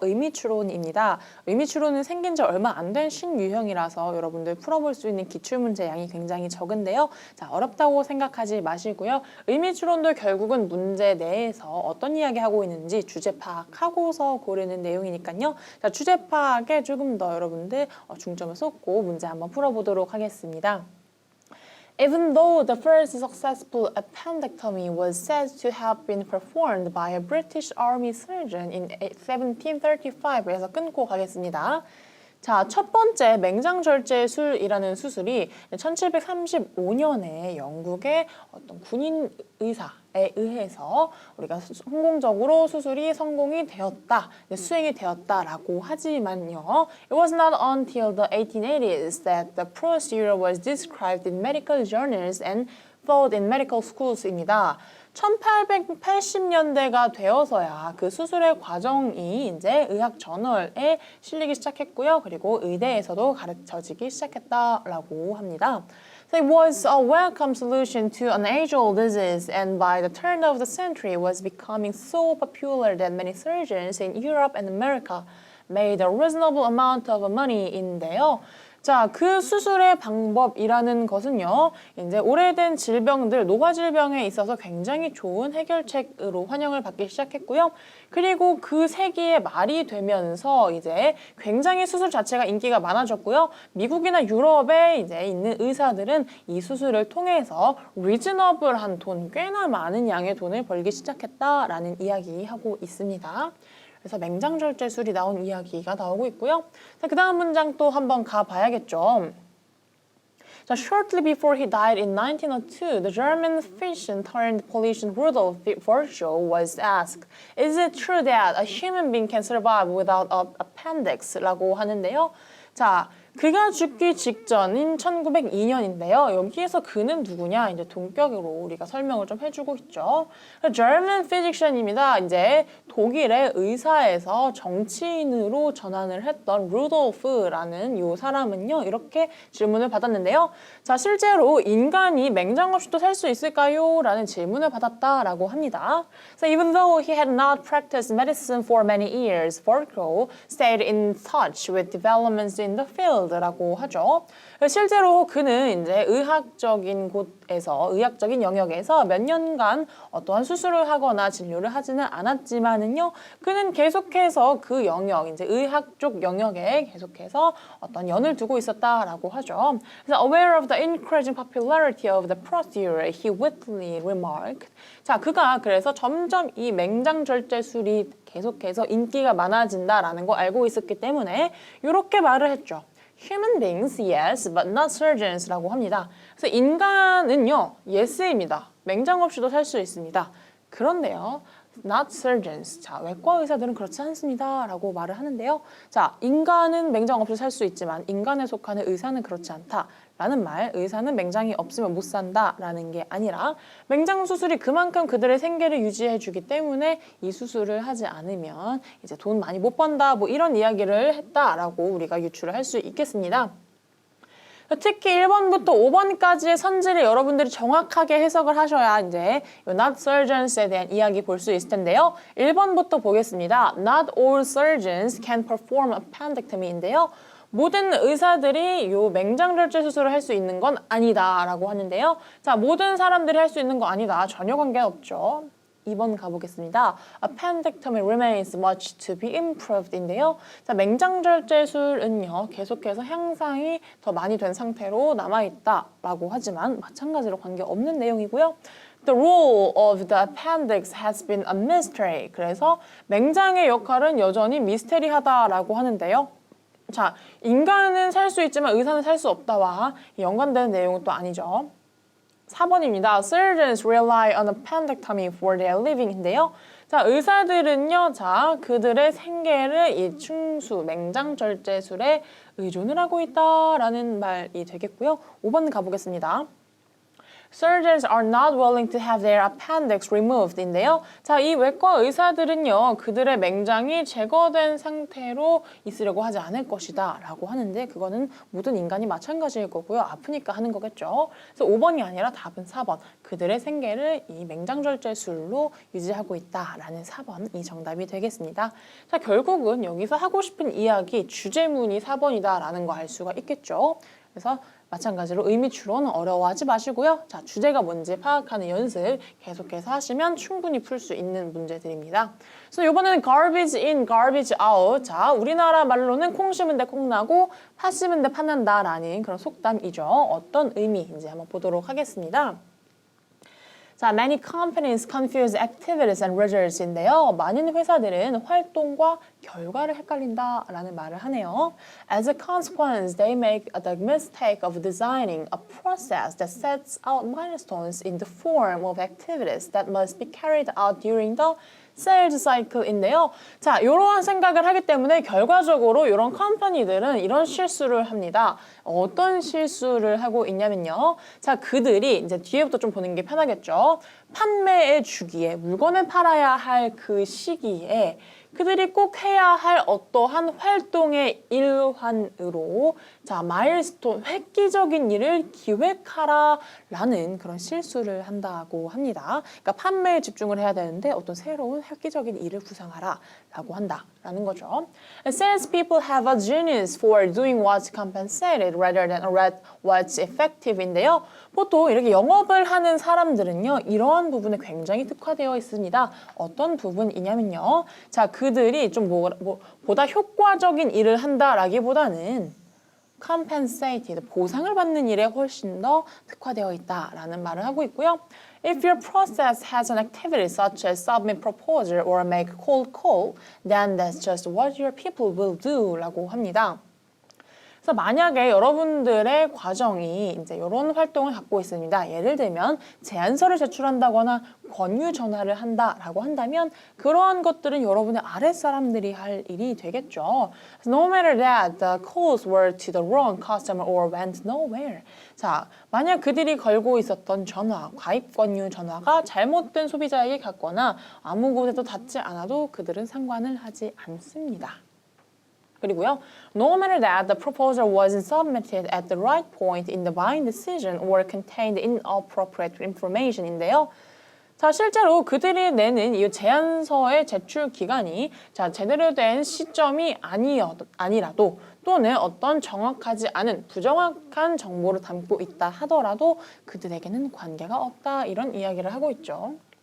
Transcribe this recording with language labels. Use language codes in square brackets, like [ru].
[ko] 의미추론입니다. 의미추론은 생긴 지 얼마 안 된 신유형이라서 여러분들 풀어볼 수 있는 기출문제 양이 굉장히 적은데요. 자, 어렵다고 생각하지 마시고요. 의미추론도 결국은 문제 내에서 어떤 이야기 하고 있는지 주제 파악하고서 고르는 내용이니까요. 자, 주제 파악에 조금 더 여러분들 중점을 쏟고 문제 한번 풀어보도록 하겠습니다. [en] Even though the first successful appendectomy was said to have been performed by a British Army surgeon in 1735 [ko] 에서 끊고 가겠습니다. 자, 첫 번째 맹장절제술이라는 수술이 1735년에 영국의 어떤 군인 의사에 의해서 우리가 성공적으로 수술이 성공이 되었다, 수행이 되었다라고 하지만요. [en] It was not until the 1880s that the procedure was described in medical journals and taught in medical schoos입니다. [ko] 1880년대가 되어서야 그 수술의 과정이 이제 의학 저널에 실리기 시작했고요. 그리고 의대에서도 가르쳐지기 시작했다라고 합니다. [en] So it was a welcome solution to an age-old disease, and by the turn of the century was becoming so popular that many surgeons in Europe and America made a reasonable amount of money인데요. [ko] 자, 그 수술의 방법이라는 것은요, 이제 오래된 질병들, 노화 질병에 있어서 굉장히 좋은 해결책으로 환영을 받기 시작했고요. 그리고 그 세기의 말이 되면서 이제 굉장히 수술 자체가 인기가 많아졌고요. 미국이나 유럽에 이제 있는 의사들은 이 수술을 통해서 리즈너블한 돈, 꽤나 많은 양의 돈을 벌기 시작했다라는 이야기하고 있습니다. 그래서 맹장절제술이 나온 이야기가 나오고 있고요. 자, 그 다음 문장 또 한번 가봐야겠죠. [en] 자, shortly before he died in 1902, the German physician turned politician Rudolf Virchow was asked, "Is it true that a human being can survive without an appendix?" [ko] 라고 하는데요. 자, 그가 죽기 직전인 1902년인데요. 여기에서 그는 누구냐? 이제 동격으로 우리가 설명을 좀 해주고 있죠. [en] German physician입니다. [ko] 이제 독일의 의사에서 정치인으로 전환을 했던 루돌프라는 이 사람은요. 이렇게 질문을 받았는데요. 자, 실제로 인간이 맹장 없이도 살 수 있을까요? 라는 질문을 받았다라고 합니다. [en] So even though he had not practiced medicine for many years, Virchow stayed in touch with developments in the field. [ko] 라고 하죠. 실제로 그는 이제 의학적인 곳에서, 의학적인 영역에서 몇 년간 어떠한 수술을 하거나 진료를 하지는 않았지만은요, 그는 계속해서 그 영역, 이제 의학 쪽 영역에 계속해서 어떤 연을 두고 있었다라고 하죠. 그래서 [en] aware of the increasing popularity of the procedure, he witty remarked. [ko] 자, 그가 그래서 점점 이 맹장절제술이 계속해서 인기가 많아진다라는 거 알고 있었기 때문에 이렇게 말을 했죠. [en] Human beings, yes, but not surgeons [ko] 라고 합니다. 그래서 인간은요, yes입니다. 맹장 없이도 살 수 있습니다. 그런데요, [en] not surgeons. [ko] 자, 외과 의사들은 그렇지 않습니다. 라고 말을 하는데요. 자, 인간은 맹장 없이 살 수 있지만 인간에 속하는 의사는 그렇지 않다. 라는 말, 의사는 맹장이 없으면 못 산다 라는 게 아니라 맹장 수술이 그만큼 그들의 생계를 유지해 주기 때문에 이 수술을 하지 않으면 이제 돈 많이 못 번다 뭐 이런 이야기를 했다라고 우리가 유추를 할 수 있겠습니다. 특히 1번부터 5번까지의 선지를 여러분들이 정확하게 해석을 하셔야 이제 [en] not surgeons [ko] 에 대한 이야기 볼 수 있을 텐데요. 1번부터 보겠습니다. [en] Not all surgeons can perform appendectomy인데요. [ko] 모든 의사들이 요 맹장절제 수술을 할 수 있는 건 아니다 라고 하는데요. 자, 모든 사람들이 할 수 있는 거 아니다. 전혀 관계없죠. 2번 가보겠습니다. [en] Appendectomy remains much to be improved인데요. [ko] 자, 맹장절제술은요, 계속해서 향상이 더 많이 된 상태로 남아있다라고 하지만 마찬가지로 관계없는 내용이고요. [en] The role of the appendix has been a mystery. [ko] 그래서 맹장의 역할은 여전히 미스테리하다라고 하는데요. 자, 인간은 살 수 있지만 의사는 살 수 없다와 연관되는 내용은 또 아니죠. 4번입니다. [en] Surgeons rely on appendectomy for their living인데요. [ko] 자, 의사들은요, 자, 그들의 생계를 이 충수, 맹장절제술에 의존을 하고 있다라는 말이 되겠고요. 5번 가보겠습니다. [en] Surgeons are not willing to have their appendix removed인데요. [ko] 자, 이 외과 의사들은요, 그들의 맹장이 제거된 상태로 있으려고 하지 않을 것이다 라고 하는데 그거는 모든 인간이 마찬가지일 거고요. 아프니까 하는 거겠죠. 그래서 5번이 아니라 답은 4번. 그들의 생계를 이 맹장절제술로 유지하고 있다라는 4번이 정답이 되겠습니다. 자, 결국은 여기서 하고 싶은 이야기, 주제문이 4번이다라는 거 알 수가 있겠죠. 그래서 마찬가지로 의미 추론은 어려워하지 마시고요. 자, 주제가 뭔지 파악하는 연습 계속해서 하시면 충분히 풀 수 있는 문제들입니다. 그래서 이번에는 [en] garbage in, garbage out. [ko] 자, 우리나라 말로는 콩 심은 데 콩 나고 팥 심은 데 팥 난다라는 그런 속담이죠. 어떤 의미인지 한번 보도록 하겠습니다. [en] 자, many companies confuse activities and results인데요. [ko] 많은 회사들은 활동과 결과를 헷갈린다라는 말을 하네요. [en] As a consequence, they make the mistake of designing a process that sets out milestones in the form of activities that must be carried out during the sales cycle인데요. [ko] 자, 이러한 생각을 하기 때문에 결과적으로 이런 컴퍼니들은 이런 실수를 합니다. 어떤 실수를 하고 있냐면요. 자, 그들이 이제 뒤에부터 좀 보는 게 편하겠죠. 판매의 주기에 물건을 팔아야 할 그 시기에 그들이 꼭 해야 할 어떠한 활동의 일환으로 자, 마일스톤, 획기적인 일을 기획하라라는 그런 실수를 한다고 합니다. 그러니까 판매에 집중을 해야 되는데 어떤 새로운 획기적인 일을 구상하라라고 한다라는 거죠. [en] Salespeople have a genius for doing what's compensated rather than what's effective인데요. [ko] 보통 이렇게 영업을 하는 사람들은요, 이러한 부분에 굉장히 특화되어 있습니다. 어떤 부분이냐면요. 자, 그들이 좀 보다 효과적인 일을 한다라기보다는 compensated, 보상을 받는 일에 훨씬 더 특화되어 있다라는 말을 하고 있고요. [en] If your process has an activity such as submit proposal or make cold call, then that's just what your people will do [ko] 라고 합니다. 그래서 만약에 여러분들의 과정이 이제 이런 활동을 갖고 있습니다. 예를 들면 제안서를 제출한다거나 권유 전화를 한다라고 한다면 그러한 것들은 여러분의 아랫사람들이 할 일이 되겠죠. [en] No matter that the calls were to the wrong customer or went nowhere. [ko] 자, 만약 그들이 걸고 있었던 전화, 가입 권유 전화가 잘못된 소비자에게 갔거나 아무 곳에도 닿지 않아도 그들은 상관을 하지 않습니다. 그리고요, [en] no matter that the proposal wasn't submitted at the right point in the buying decision or contained inappropriate information인데요. [ko] 자, 실제로 그들이 내는 이 제안서의 제출 기간이 자, 제대로 된 시점이 아니라도 또는 어떤 정확하지 않은 부정확한 정보를 담고 있다 하더라도 그들에게는 관계가 없다 이런 이야기를 하고 있죠.